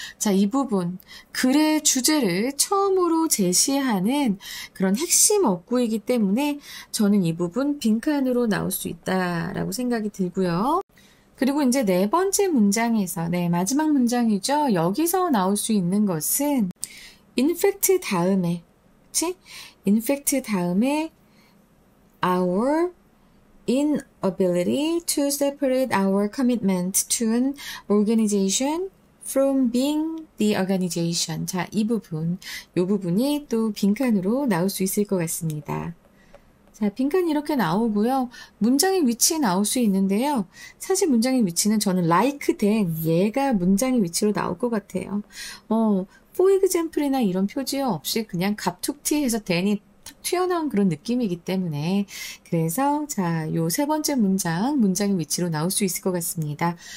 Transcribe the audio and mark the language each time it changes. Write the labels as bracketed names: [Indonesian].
[Korean] 자, 이 부분, 글의 주제를 처음으로 제시하는 그런 핵심 어구이기 때문에 저는 이 부분 빈칸으로 나올 수 있다라고 생각이 들고요. 그리고 이제 네 번째 문장에서, 네, 마지막 문장이죠. 여기서 나올 수 있는 것은 infect 다음에, 그치? [English] infect 다음에 our inability to separate our commitment to an organization from being the organization. [Korean] 자, 이 부분이 또 빈칸으로 나올 수 있을 것 같습니다. 자, 빈칸이 이렇게 나오고요. 문장의 위치 나올 수 있는데요. 사실 문장의 위치는 저는 like then, 얘가 문장의 위치로 나올 것 같아요. for example이나 이런 표지 없이 그냥 갑툭튀 해서 then이 탁 튀어나온 그런 느낌이기 때문에 그래서 자, 요 세 번째 문장의 위치로 나올 수 있을 것 같습니다.